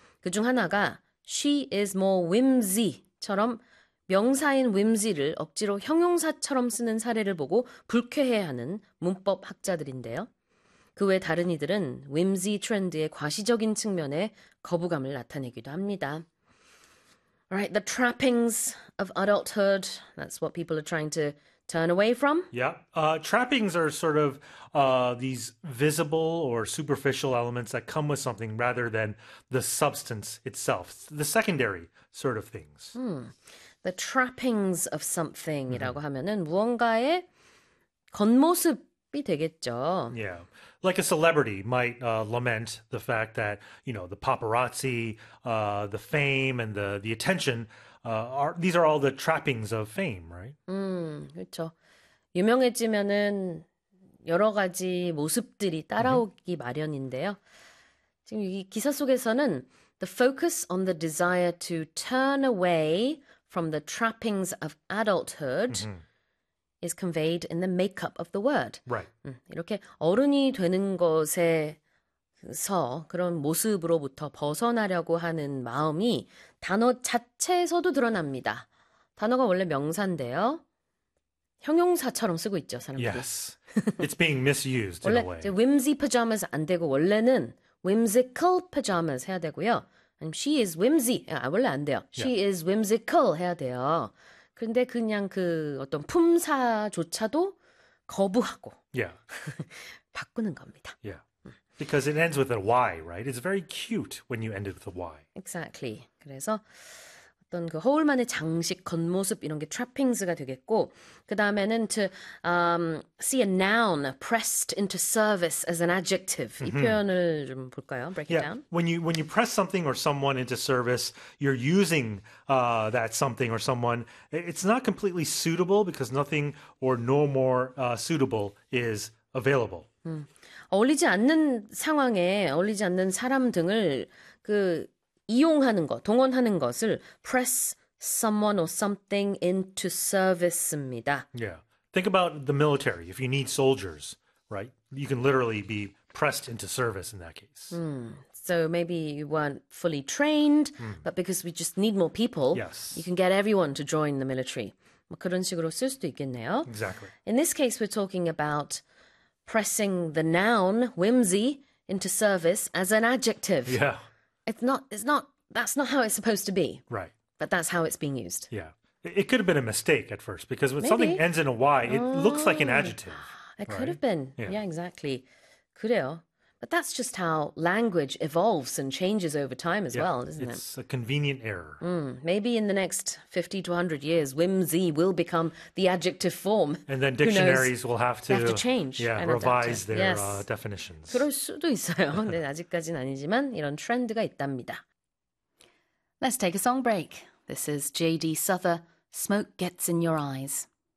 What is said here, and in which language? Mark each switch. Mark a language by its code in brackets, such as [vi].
[ko] 그중 하나가 [en] she is more whimsy [ko] 처럼 명사인 whimsy를 억지로 형용사처럼 쓰는 사례를 보고 불쾌해하는 문법 학자들인데요. 그외 다른 이들은 whimsy 트렌드의 과시적인 측면에 거부감을 나타내기도 합니다. [en] Right, the trappings of adulthood. That's what people are trying to turn away from. Trappings are sort of these visible or superficial elements that come with something rather than the substance itself, the secondary sort of things. The trappings of something [ko] 이라고 하면은 무언가의 겉모습이 되겠죠. [en] Like a celebrity might lament the fact that, the paparazzi, the fame and the attention these are all the trappings of fame, right? [ko] 그렇죠. 유명해지면은 여러 가지 모습들이 따라오기 마련인데요. 지금 이 기사 속에서는 [en] the focus on the desire to turn away from the trappings of adulthood is conveyed in the makeup of the word. [ko] 이렇게 어른이 되는 것에서 그런 모습으로부터 벗어나려고 하는 마음이 단어 자체에서도 드러납니다. 단어가 원래 명사인데요. 형용사처럼 쓰고 있죠, 사람들이. [en] It's being misused in a [ko] 원래 이제 [en] way. [ko] whimsy pajamas 안 되고 원래는 whimsical pajamas 해야 되고요. [en] She is whimsy. [ko] 아, 원래 안 돼요. [en] She is whimsical [ko] 해야 돼요. 그런데 그냥 그 어떤 품사조차도 거부하고 바꾸는 겁니다. [en] Because it ends with a Y, right? It's very cute when you end it with a Y. Exactly. [ko] 그래서 어떤 그 허울만의 장식, 겉모습 이런 게 trappings가 되겠고, 그 다음에는 [en] to see a noun pressed into service as an adjective. [ko] 이 표현을 좀 볼까요? [en] Break it down. When you press something or someone into service, you're using that something or someone. It's not completely suitable because nothing or no more suitable is available. [ko] 어울리지 않는 상황에 어울리지 않는 사람 등을 그 이용하는 것, 동원하는 것을 press someone or something into service입니다. [en] Think about the military. If you need soldiers, right? You can literally be pressed into service in that case. So maybe you weren't fully trained, but because we just need more people, you can get everyone to join the military. [ko] 뭐 그런 식으로 쓸 수도 있겠네요. [en] In this case, we're talking about pressing the noun whimsy into service as an adjective. That's not how it's supposed to be, but that's how it's being used. It could have been a mistake at first because when something Maybe. ends in a Y, it looks like an Oh, adjective, it could have right? been. Yeah, exactly. [ko] 그래요. [en] But that's just how language evolves and changes over time as well, isn't it? It's a convenient error. Maybe in the next 50 to 100 years, whimsy will become the adjective form. And then Who knows? dictionaries will have They have to change and adapt it. revise their [ko] 그럴 [en] definitions. [ko] 수도 있어요. 근데 아직까지는 아니지만 이런 트렌드가 있답니다. [en] Let's take a song break. This is J.D. Suther, Smoke Gets in Your Eyes.